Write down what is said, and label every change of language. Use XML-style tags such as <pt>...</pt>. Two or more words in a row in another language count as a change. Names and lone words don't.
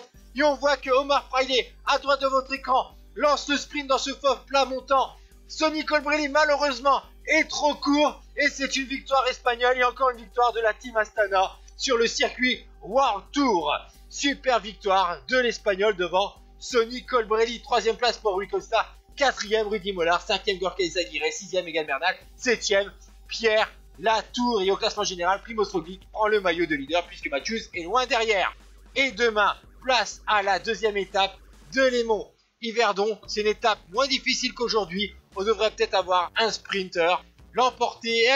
<fr>Et on voit que Omar Fraile, à droite de votre écran, lance le sprint dans ce fauve plat montant. Sonny Colbrelli, malheureusement, est trop court. Et c'est une victoire espagnole et encore une victoire de la Team Astana sur le circuit World Tour. Super victoire de l'Espagnol devant Sonny Colbrelli. 3e place pour Rui Costa. 4e Rudy Mollard, 5e Gorka Izagirre, 6e Egan Bernal, 7e Pierre Latour. Et au classement général, Primož Roglič prend le maillot de leader puisque Matthews est loin derrière. Et demain, place à la 2e étape de Lémont Yverdon. C'est une étape moins difficile qu'aujourd'hui. On devrait peut-être avoir un sprinter l'emporter à Yverdon.</fr>